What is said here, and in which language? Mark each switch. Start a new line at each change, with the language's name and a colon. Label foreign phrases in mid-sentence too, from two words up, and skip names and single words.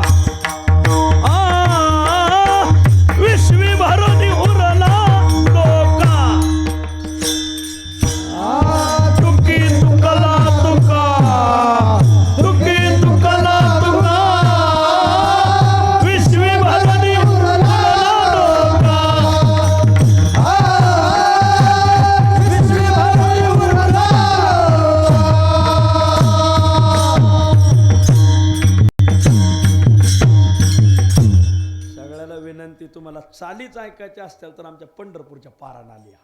Marathi: विश्वी भरोनी उरला लोका. तुकी तुकला तुका, तुकी तुकला तुका विश्वी भरोनी उरला लोका. विश्वी भरोनी उरला. सगळ्याला विनंती, तुम्हाला चालीच ऐकायच्या असतील तर आमच्या पंढरपूरच्या पारायणाला या.